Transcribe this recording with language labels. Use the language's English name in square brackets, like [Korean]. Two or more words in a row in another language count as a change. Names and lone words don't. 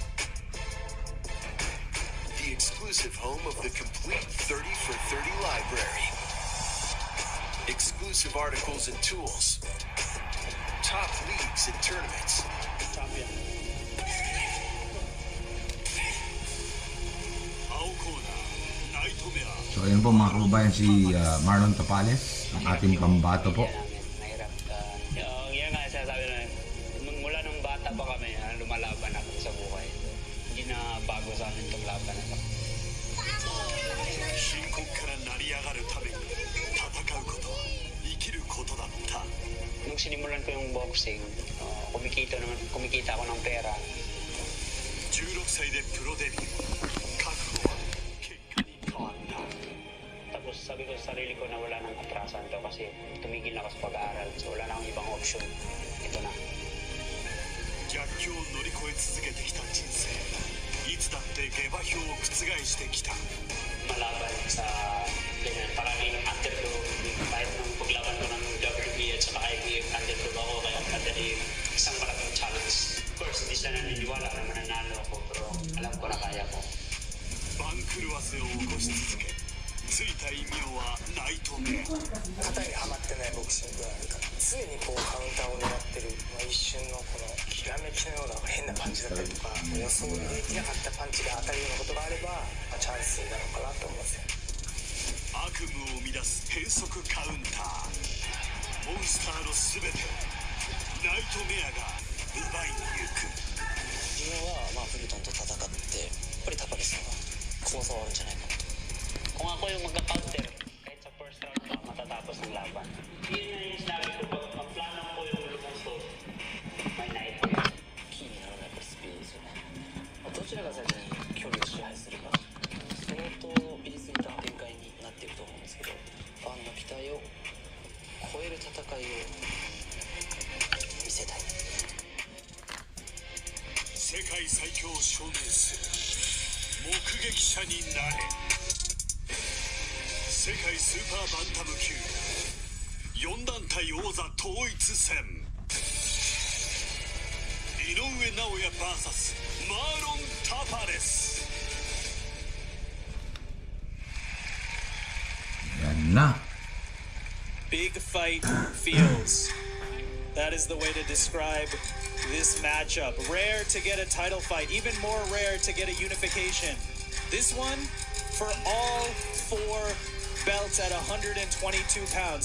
[English] The exclusive home of the complete 30 for 30 library. Exclusive articles and tools. Top leagues and tournaments. Champion. [Filipino] So ayan po mga kababayan si Marlon Tapales, ang ating pambato po. Mahirap Yan nga sasabi na, mula nung bata pa kami, lumalaban ako sa buhay. Hindi na bago sa amin itong laban na ito. Nung sinimulan ko yung boxing, kumikita ako ng pera. [Japanese] 16 歳でプロデビュー。覚悟は結果に変わった。 [Filipino] Tapos sabi ko sa sarili ko na wala nang atrasan to kasi tumigil na ako sa pag-aaral. So wala na akong ibang option. Ito na. [Japanese] 逆境を乗り越え続けてきた人生。いつだって下馬評を覆してきた。 [Filipino] Malaban sa ganyan. Parang underdog. Kahit nung paglaban ko ng WB at saka IBF, underdog ako. Kaya madali isang malaking challenge. [English] Of course, [Filipino] hindi sila naniniwala na mananalo ako. Pero alam ko na kaya ko. [Japanese] 番狂わせを起こし続け、ついた異名はナイトメア。型にはまってないボクシングがあるから常にこうカウンターを狙ってる、一瞬のこのきらめきのような変なパンチだったりとか、予想できなかったパンチが当たるようなことがあれば、チャンスになるのかなと思いますよ。悪夢を生み出す変則カウンター。モンスターの全てをナイトメアが奪いに行く。自分はフルトンと戦ってやっぱりタパレスの方が怖さはあるんじゃないかなと。 [Filipino] Kung ako yung magka-counter, kahit sa [English] first round [Filipino] pa, matatapos ng laban. Yun nga yung sinabi ko, pag ang plano ko yung lumusot, may nightmare. [Japanese] キーになるのはやっぱりスピードですよね。どちらが先に距離を支配するか、相当ピリついた展開になっていくと思うんですけど、ファンの期待を超える戦いを見せたい。世界最強を証明する目撃者になれ。世界スーパーバンタム級4団体王座統一戦。井上尚弥 VS マーロン・タパレス。 [Filipino] Yan na. [English] Big fight feels. That is the way to describe this matchup. Rare to get a title fight, even more rare to get a unification. This one for all four belts at 122 pounds.